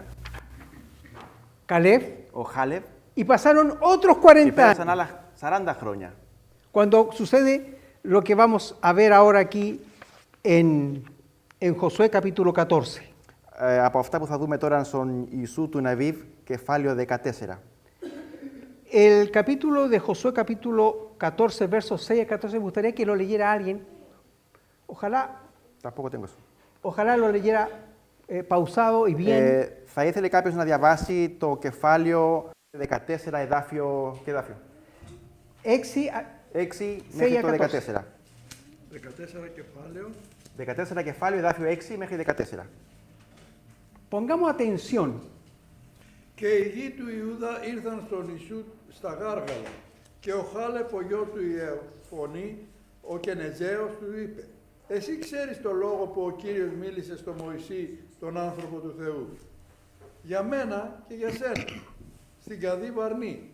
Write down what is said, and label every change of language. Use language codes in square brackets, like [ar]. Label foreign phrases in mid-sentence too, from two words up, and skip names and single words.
[es] Caleb [el] ο Χάλευ [es] y pasaron otros [el] και [es] 40 [el] πέρασαν [es] años. [el] άλλα 40 χρόνια. [es] Cuando sucede lo que vamos a ver ahora aquí en Josué capítulo 14. [el] Από αυτά που θα δούμε τώρα στον Ιησού του Ναβίβ, κεφάλαιο 14. [es] El capítulo de Josué capítulo 14, versos 6 a 14, me gustaría que lo leyera alguien. Tampoco tengo eso. Ojalá lo leyera pausado y bien. [el] Θα ήθελε κάποιος να διαβάσει το κεφάλαιο 14, εδάφιο. ¿Qué εδάφιο? 6 μέχρι το 14. 14 κεφάλαιο. 14 κεφάλαιο, εδάφιο 6 μέχρι 14. [es] Pongamos atención. [el] Και οι γη του Ιούδα ήρθαν στον Ιησού στα Γάργαλα. Και ο Χάλεφ, ο γιος του Ιεφωνή, ο Κενεζαίος, του είπε: Εσύ ξέρεις το λόγο που ο Κύριος μίλησε στο Μωυσή, τον άνθρωπο του Θεού. Για μένα και για σένα, στην Καδή Βαρνή.